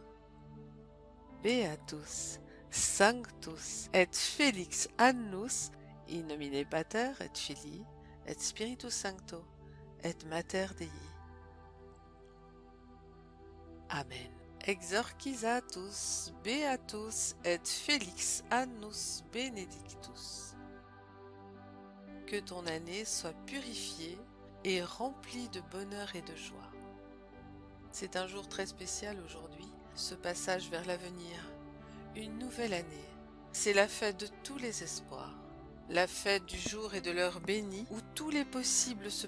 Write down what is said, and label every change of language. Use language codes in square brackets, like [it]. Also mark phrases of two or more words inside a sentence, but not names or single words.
[la] Beatus, Sanctus, et Felix annus, in nomine Pater et Filii, et Spiritus Sancto, et Mater Dei. Amen. Exorcizatus, Beatus, et Felix annus benedictus. [fr] Que ton année soit purifiée et remplie de bonheur et de joie. C'est un jour très spécial aujourd'hui, ce passage vers l'avenir, une nouvelle année. C'est la fête de tous les espoirs, la fête du jour et de l'heure bénie où tous les possibles se